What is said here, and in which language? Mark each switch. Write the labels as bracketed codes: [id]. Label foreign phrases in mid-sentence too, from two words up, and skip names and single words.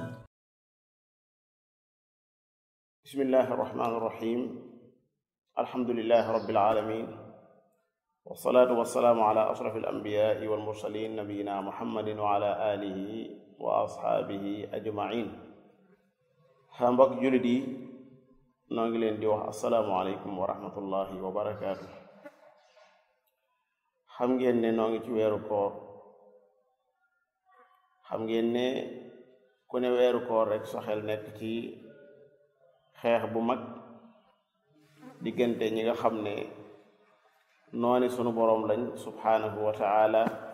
[ar] بسم الله الرحمن الرحيم الحمد لله رب العالمين والصلاة والسلام على أشرف الأنبياء والمرسلين نبينا محمد وعلى آله وأصحابه أجمعين [wo] mbokk jullit yi noo ngi leen di wax [ar] السلام عليكم ورحمة الله وبركاته. [wo] xam ngeen ne noo ngi ci weeru koor, xam ngeen ne ku ne weeru koor rek sa xel nekk ci xeex bu mag diggante ñi nga xam ne nooni sunu boroom lañ [ar] سبحانه وتعالى